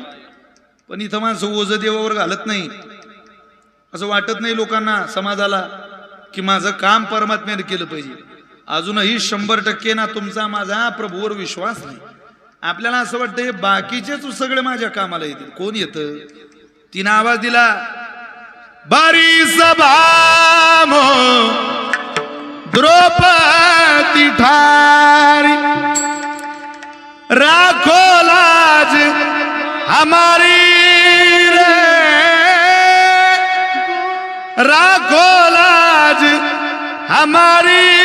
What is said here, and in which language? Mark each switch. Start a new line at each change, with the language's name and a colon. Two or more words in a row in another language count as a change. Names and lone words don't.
Marathi: पण इथं माणसं ओझं देवावर घालत नाही. असं वाटत नाही लोकांना, समाजाला, की माझं काम परमात्म्याने केलं पाहिजे. अजूनही 100% ना तुमचा माझा प्रभूवर विश्वास नाही. आपल्याला असं वाटतं बाकीचेच सगळे माझ्या कामाला येतील. कोण येतं? तिनं आवाज दिला,
Hindi: बारी सभामो द्रौपदी ठारी, राखो लाज हमारी रे, राखो लाज हमारी,